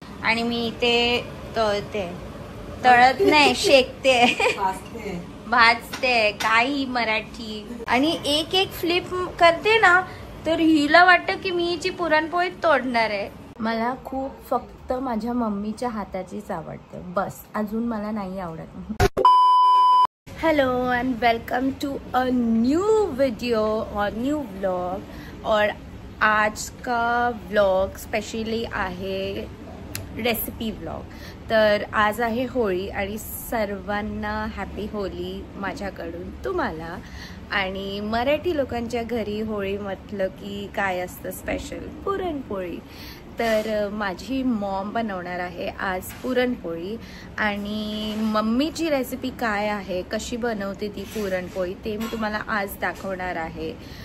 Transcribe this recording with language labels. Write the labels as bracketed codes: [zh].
[mr] आणि मी इथे तळत नाही, शेकते, भाजते, काही मराठी। आणि एक एक फ्लिप करते ना तर हिला वाटतं की मी हिची पुरणपोळी तोडणार आहे। मला खूप फक्त माझ्या मम्मीच्या हाताचीच आवडते, बस अजून मला नाही आवडत। [en] Hello and welcome to a new video और new vlog. [hi] और आज का व्लॉग स्पेशली आहे रेसिपी व्लॉग। [mr] तर आज आहे होळी आणि सर्वांना हॅपी होली माझ्याकडून तुम्हाला। आणि मराठी लोकांच्या घरी होळी म्हटलं की काय असतं स्पेशल, पुरणपोळी। तर माझी मॉम बनवणार आहे आज पुरणपोळी आणि मम्मीची रेसिपी काय आहे, कशी बनवते ती पुरणपोळी ते मी तुम्हाला आज दाखवणार आहे।